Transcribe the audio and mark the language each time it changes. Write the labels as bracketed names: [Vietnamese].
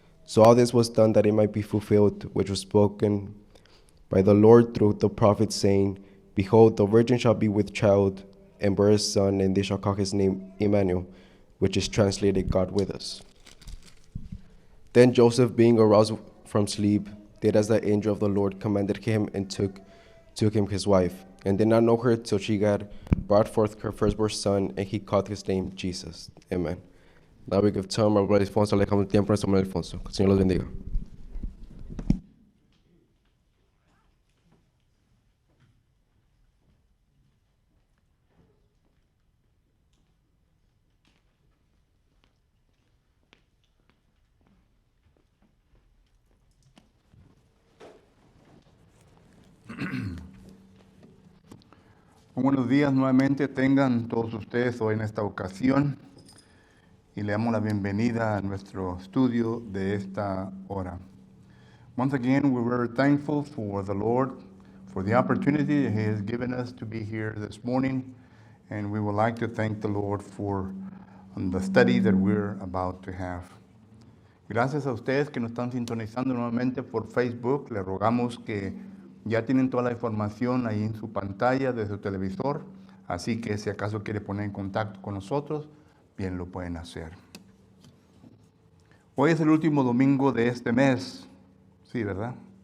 [English] So all this was done that it might be fulfilled, which was spoken by the Lord through the prophet, saying, Behold, the virgin shall be with child, and bear a son, and they shall call his name Emmanuel, which is translated God with us. Then Joseph, being aroused from sleep, did as the angel of the Lord commanded him, and took him his wife, and did not know her till she had brought forth her firstborn son, and he called his name Jesus. Amen. Now we give time, our brother Alfonso, [Spanish] le dejamos el tiempo a nuestro hermano Alfonso. Que el Señor los bendiga. Buenos días nuevamente tengan todos ustedes hoy en esta ocasión y le damos la bienvenida a nuestro estudio de esta hora. [English] Once again, we're very thankful for the Lord for the opportunity that He has given us to be here this morning, and we would like to thank the Lord for the study that we're about to have. [Spanish] Gracias a ustedes que nos están sintonizando nuevamente por Facebook. Les rogamos que ya tienen toda la información ahí en su pantalla de su televisor, así que si acaso quiere poner en contacto con nosotros, bien lo pueden hacer. Hoy es el último domingo de este mes. Sí, ¿verdad?